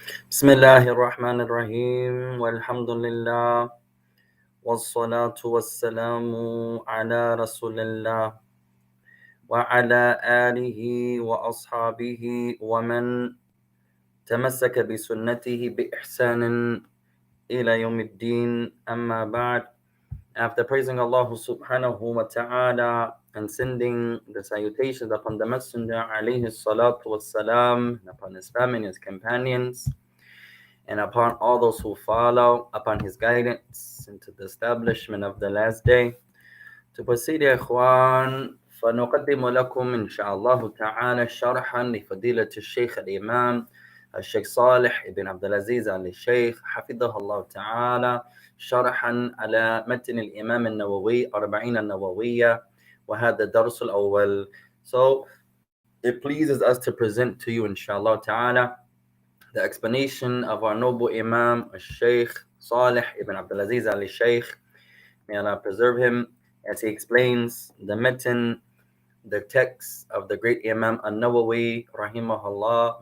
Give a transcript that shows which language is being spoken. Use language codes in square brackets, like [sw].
[ar] بسم الله الرحمن الرحيم والحمد لله والصلاة والسلام على رسول الله وعلى آله وأصحابه ومن تمسك بسنته بإحسان إلى يوم الدين أما بعد. [en] After praising Allah subhanahu wa ta'ala and sending the salutations upon the Messenger alayhi salatu wassalam, and upon his family and his companions, and upon all those who follow upon his guidance into the establishment of the last day. To proceed, [ar] يا إخوان, فنقدم لكم إن شاء الله تعالى شرحا لفضيلة الشيخ الإمام الشيخ صالح بن عبد العزيز آل الشيخ حفظه الله تعالى شرحا على متن الإمام النووي 40 النووية, وهذا الدرس الأول. [en] So it pleases us to present to you [ar] إن شاء الله تعالى [en] the explanation of our noble Imam Shaik Saalih ibn Abdul Aziz Al Shaykh. May Allah preserve him as he explains the mitten, the text of the great Imam An-Nawawi rahimahullah.